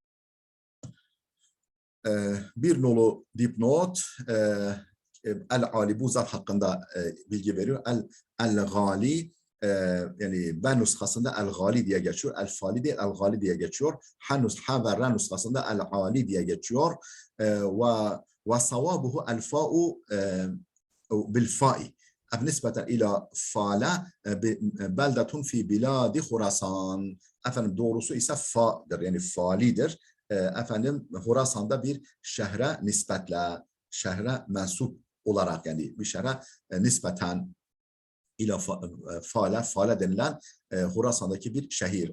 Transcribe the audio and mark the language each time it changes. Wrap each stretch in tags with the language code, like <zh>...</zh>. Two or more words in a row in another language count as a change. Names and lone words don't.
<tr>Bir nolu dipnot, El-Ali bu zat hakkında bilgi veriyor. El-Gali yani ben nuskasında El-Gali diye geçiyor. El-Fali değil, El-Gali diye geçiyor. Ha ve Ra nuskasında El-Ali diye geçiyor.</tr> <ar>وصوابه الفاء بالفاء. نسبة إلى فالة بلدة في بلاد خراسان.</ar> <tr>Doğrusu ise fa'dır yani falidir. Horasan'da bir şehre nispetle, şehre mensup olarak yani bir şehre nispeten</tr> <ar>إلى فالة</ar> <tr>denilen Horasan'daki bir şehir.</tr>